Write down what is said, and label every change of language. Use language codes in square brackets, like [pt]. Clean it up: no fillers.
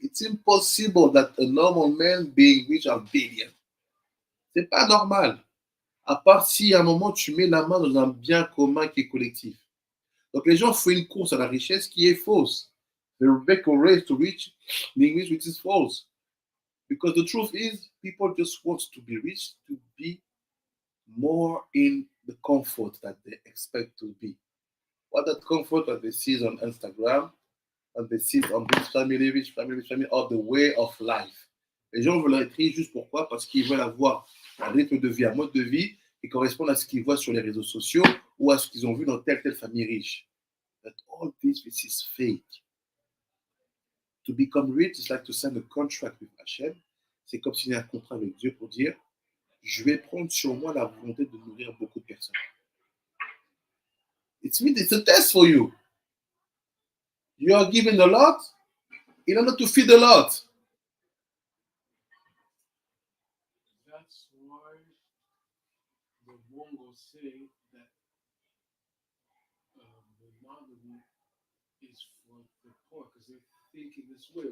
[en] It's impossible that a normal man being rich of billion. [fr] C'est pas normal. À part si à un moment tu mets la main dans un bien commun qui est collectif. Donc les gens font une course à la richesse qui est fausse. [en] They make a race to reach being rich, which is false. Because the truth is, people just want to be rich to be more in the comfort that they expect to be. What that comfort that they see on Instagram, and they see on rich family, or the way of life. [fr] Les gens veulent être riches juste pourquoi? Parce qu'ils veulent avoir un rythme de vie, un mode de vie qui correspond à ce qu'ils voient sur les réseaux sociaux ou à ce qu'ils ont vu dans telle famille riche. [en] But all this is fake. To become rich is like to sign a contract with Hashem. [fr] C'est comme signer un contrat avec Dieu pour dire je vais prendre sur moi la volonté de nourrir beaucoup de personnes. [en] It's a test for you. You are given a lot in order to feed a lot. That's why the Mongol say that monogamy is for the poor because they're thinking this way.